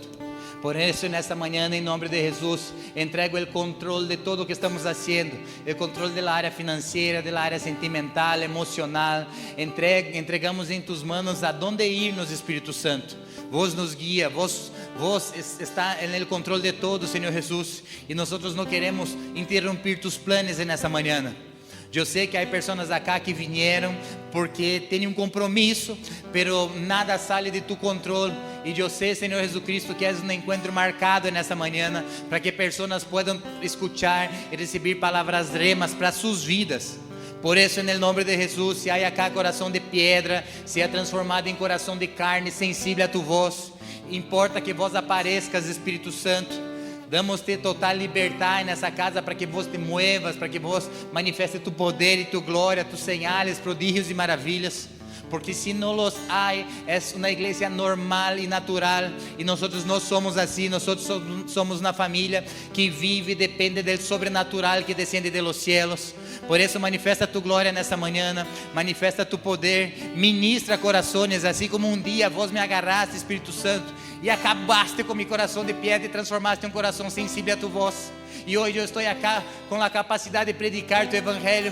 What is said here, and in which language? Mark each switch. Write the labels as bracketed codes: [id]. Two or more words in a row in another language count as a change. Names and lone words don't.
[es] Por eso en esta mañana, en nombre de Jesús, entrego el control de todo lo que estamos haciendo, el control de la área financiera, de la área sentimental, emocional. Entregamos en tus manos a dónde irnos, Espíritu Santo. Vos nos guía, vos está en el control de todo, Señor Jesús, y nosotros no queremos interrumpir tus planes en esta mañana. [pt] Eu sei que há pessoas acá que vieram porque têm um compromisso, [es] pero nada sale de tu controle. [pt] E eu sei, Senhor Jesucristo, que é um encontro marcado nessa manhã para que pessoas possam escutar e receber palavras remas para suas vidas. Por isso, em nome de Jesus, se há acá coração de pedra, se é transformado em coração de carne, sensível a tu voz, [es] importa que vos aparezcas, [pt] Espírito Santo. Damos-te total liberdade nessa casa para [es] que vos te muevas, [pt] para que vos manifeste tu poder e tu glória, [es] tus señales, [pt] prodígios e maravilhas. Porque se não los há, é uma igreja normal e natural, e nós não somos assim. Nós somos uma família que vive e depende do sobrenatural que descende [es] de los cielos. [pt] Por isso manifesta tu glória nessa manhã, manifesta tu poder, ministra corações, assim como um dia [es] vos me agarraste, [pt] Espírito Santo, e acabaste com meu coração de pedra e transformaste um coração sensível a tu voz. E hoje eu estou acá com a capacidade de predicar tu evangelho.